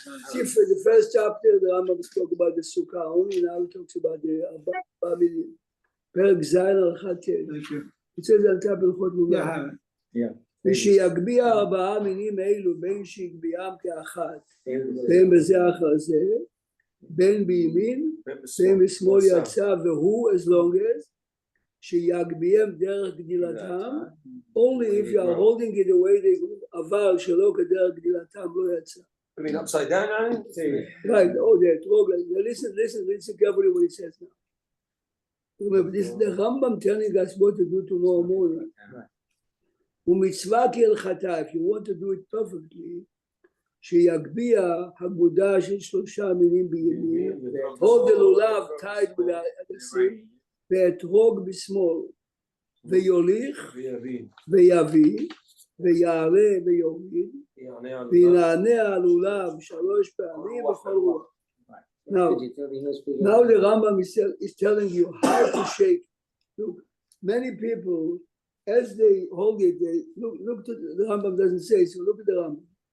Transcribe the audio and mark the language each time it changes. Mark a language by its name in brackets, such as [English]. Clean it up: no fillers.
[English] See, for the first chapter, the Rambam spoke about the Sukkah only, now he talks about the 4 minim. [Hebrew] פרק ז' הלכה ט'. [English] Thank you. It says [Hebrew] על תא בהלכות לולב. [English] Yeah, I have it. [Hebrew] ושיגביה 4 מינים אלו, בין שיגביהם כאחת, בין בזה אחר זה, בין בימין, בין בשמאל יצא, והוא, [English] as long as, [Hebrew] שיגביהם דרך גדילתם, [English] only if you are holding it the way they go, [Hebrew] אבל שלא כדרך גדילתם לא יצא. [English] I mean, upside down on it? Right, oh, the etrog, listen carefully what he says now. Remember, this is the Rambam telling us what to do tomorrow morning. [Hebrew] ומצווה כהלכתה, [English] if you want to do it perfectly, [Hebrew] שיגביה הגבודה של 3 מינים בימין, [English] hold the לולב tied with הדסים, [Hebrew] ואתרוג בשמאל, ויוליך, ויביא, ויעלה ויוריד, וינענע הלולב 3 פעמים בכל רוח. [English] Now the Rambam is telling you how to shake. Look, many people, as they hold it, they look to the Rambam doesn't say, so look at the Rambam.